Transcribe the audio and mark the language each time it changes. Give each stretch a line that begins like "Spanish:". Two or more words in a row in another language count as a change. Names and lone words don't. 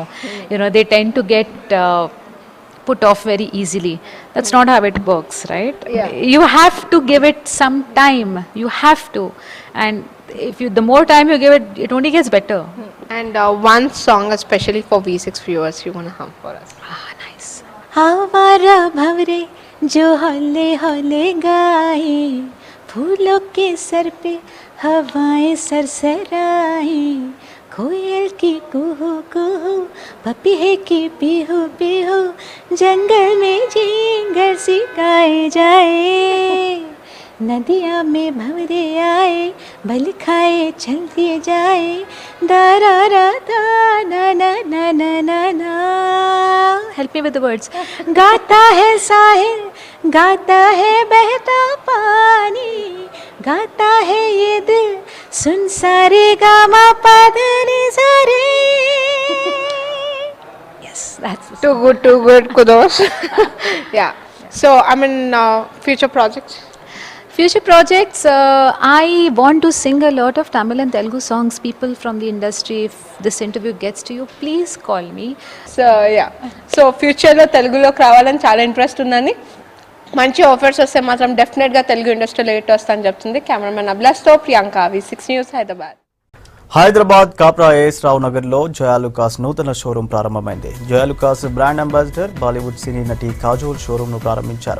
English: You know, they tend to get put off very easily. That's not how it works, right? Yeah. You have to give it some time. You have to. And the more time you give it, it only gets better. And one song especially for V6 viewers you want to hum for us. Nice.
Hindi: हमारा भवरे जो हौले हौले गाए, फूलों के सर पे हवाएं सरसराए, कोयल की कुहू कुहू, पपीहे की पीहू पीहू, जंगल में झींगर सिखाए जाए, नदिया में भंवरे आए, बल खाए चल दिए जाए, दारा रा दा ना ना ना ना ना ना.
English: Help me with the words.
Hindi: गाता है साहिल, गाता है बहता पानी, गाता है ये दिल, सुन सारे गामा पादनी सारे.
English: Yes, that's too good, kudos. Yeah. So, I mean, future projects? Future projects, I want to sing a lot of Tamil and Telugu songs. People from the industry, if this interview gets to you, please call me. So, yeah. So, future
Telugu: లో తెలుగులోకి రావాలని చాలా ఇంట్రెస్ట్ ఉందని, మంచి ఆఫర్స్ వస్తే మాత్రం డెఫినెట్గా తెలుగు ఇండస్ట్రీలో హిట్ వస్తుందని చెప్తుంది కెమెరామెన్ అభిలాష్తో ప్రియాంక, V6 న్యూస్, హైదరాబాద్. హైదరాబాద్ కాప్రా ఏఎస్ రావు నగర్లో జయాలుకాస్ నూతన షోరూం ప్రారంభమైంది. జయాలుకాస్ బ్రాండ్ అంబాసిడర్ బాలీవుడ్ సినీ నటి కాజోల్ షోరూంను ప్రారంభించారు.